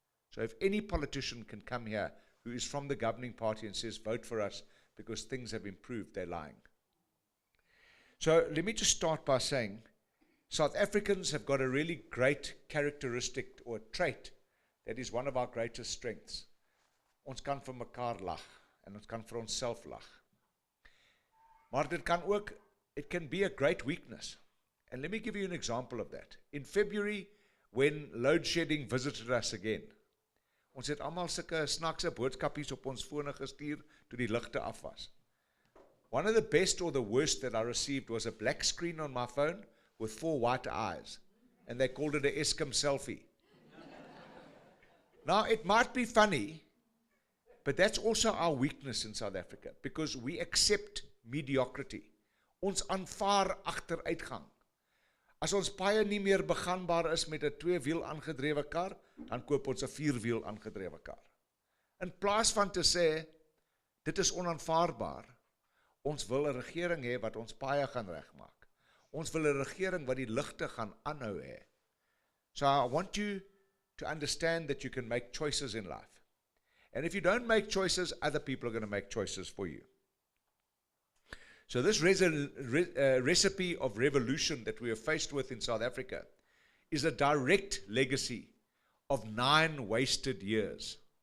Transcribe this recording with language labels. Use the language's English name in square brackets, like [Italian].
[English] So if any politician can come here who is from the governing party and says, "Vote for us because things have improved," they're lying. So let me just start by saying, South Africans have got a really great characteristic or trait that is one of our greatest strengths. [Afrikaans] Ons kan vir mekaar lag en ons kan vir onsself lag. Maar dit kan ook, [English] it can be a great weakness. And let me give you an example of that. In February, when load shedding visited us again, [Afrikaans] ons het almal sulke snaakse boodskapies op ons fone gestuur toe die ligte af was. [English] One of the best or the worst that I received was a black screen on my phone with 4 white eyes, and they called it a Eskom selfie. Now, it might be funny, but that's also our weakness in South Africa, because we accept mediocrity. [Afrikaans] Ons aanvaar agteruitgang. As ons paie nie meer begaanbaar is met 'n 2-wiel aangedrewe kar, dan koop ons 'n 4-wiel aangedrewe kar. In plaas van te sê, dit is onaanvaarbaar, ons wil 'n regering hê wat ons paie gaan regmaak. Ons wil 'n regering wat die ligte gaan aanhou hê. [English] So I want you to understand that you can make choices in life. And if you don't make choices, other people are going to make choices for you. So this recipe of revolution that we are faced with in South Africa is a direct legacy of 9 wasted years.